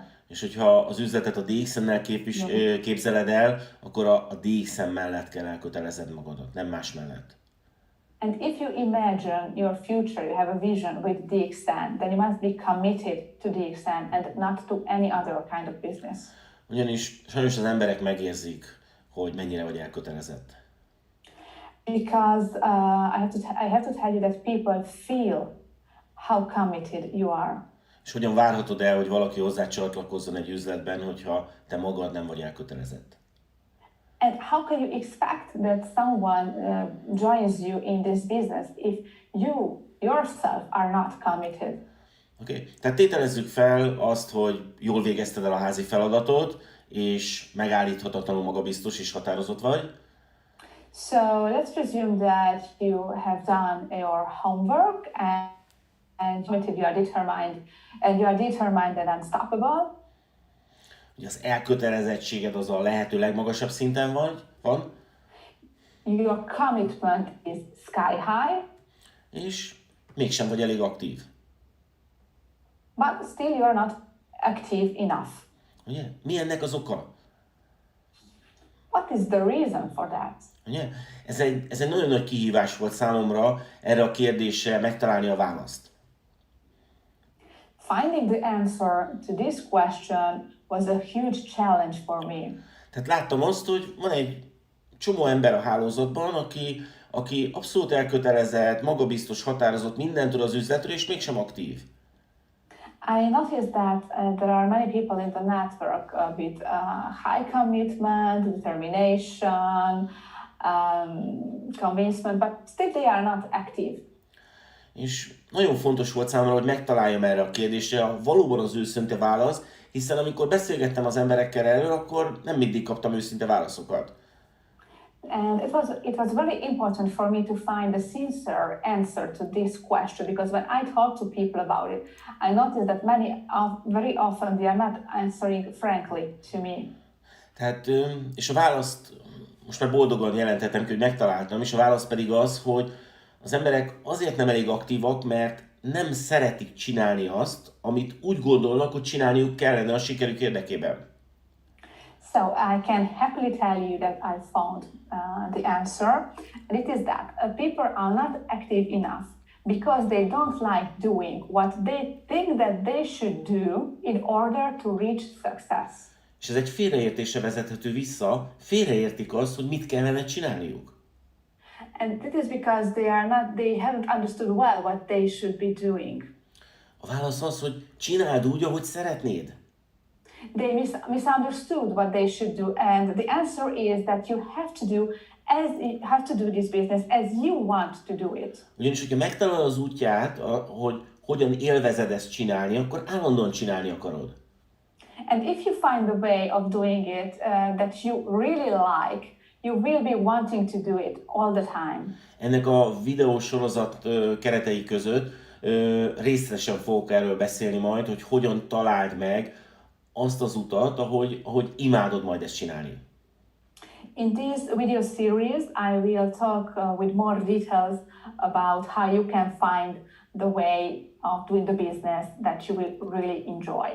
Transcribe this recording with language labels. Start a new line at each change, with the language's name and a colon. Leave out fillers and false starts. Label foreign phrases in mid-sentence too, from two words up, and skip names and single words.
Hungarian: és hogyha az üzletet a DXN-nel képzeled el, akkor a DXN mellett kell elkötelezed magadat, nem más mellett.
English: And if you imagine your future, you have a vision with DXN, then you must be committed to DXN and not to any other kind of business.
Hungarian: Ugyanis sajnos az emberek megérzik, hogy mennyire vagy elkötelezett.
English: Because I have to tell you that people feel how committed you are.
Hungarian: És hogyan várhatod el, hogy valaki hozzá csatlakozzon egy üzletben, hogyha te magad nem vagy elkötelezett?
English: And how can you expect that someone joins you in this business if you yourself are not committed?
Hungarian: Oké. Tehát tételezzük fel azt, hogy jól végezted el a házi feladatot, és megállíthatatlanul magabiztos és határozott vagy.
English: So let's presume that you have done your homework and you are determined and unstoppable.
Hungarian: Ugye az elkötelezettséged az a lehető legmagasabb szinten van.
English: Your commitment is sky high.
Hungarian: És mégsem vagy elég aktív.
English: But still you are not active enough.
Hungarian: Ugye? Mi ennek az oka?
English: What is the reason for that?
Hungarian: Ugye? Ez egy nagyon nagy kihívás volt számomra erre a kérdésre megtalálni a választ.
English: Finding the answer to this question was a huge challenge for me.
Hungarian: Tehát láttam azt, hogy van egy csomó ember a hálózatban, aki abszolút elkötelezett, magabiztos, határozott, mindent tud az üzletről, és mégsem aktív.
English: I noticed that there are many people in the network with high commitment, determination, convincement, but still they are not active.
Hungarian: És nagyon fontos volt számomra, hogy megtaláljam erre a kérdésre valóban az őszinte válasz, hiszen amikor beszélgettem az emberekkel erről, akkor nem mindig kaptam őszinte válaszokat.
English: And it was very important for me to find a sincere answer to this question, because when I talk to people about it, I noticed that very often they are not answering frankly to me.
Hungarian: Tehát, és a választ most már boldogan jelenthetem ki, hogy megtaláltam, és a válasz pedig az, hogy az emberek azért nem elég aktívak, mert nem szeretik csinálni azt, amit úgy gondolnak, hogy csinálniuk kellene a sikerük érdekében.
English: So I can happily tell you that I found the answer, and it is that people are not active enough because they don't like doing what they think that they should do in order to reach success.
Hungarian: És ez egy félreértésre vezethető vissza, félreértik azt, hogy mit kellene csinálniuk.
English: And that is because they haven't understood well what they should be doing.
Hungarian: A válasz az, hogy csináld úgy, ahogy szeretnéd.
English: They misunderstood what they should do, and the answer is that you have to do this business as you want to do it.
Hungarian: Ugyanis, hogyha megtalálod az útját, hogy hogyan élvezed ezt csinálni, akkor állandóan csinálni akarod.
English: And if you find the way of doing it that you really like, you will be wanting to do it all the time.
Hungarian: Ennek a videósorozat keretei között részletesen fogok erről beszélni majd, hogy hogyan találd meg azt az utat, ahogy imádod majd ezt csinálni.
English: In this video series, I will talk with more details about how you can find the way of doing the business that you will really enjoy.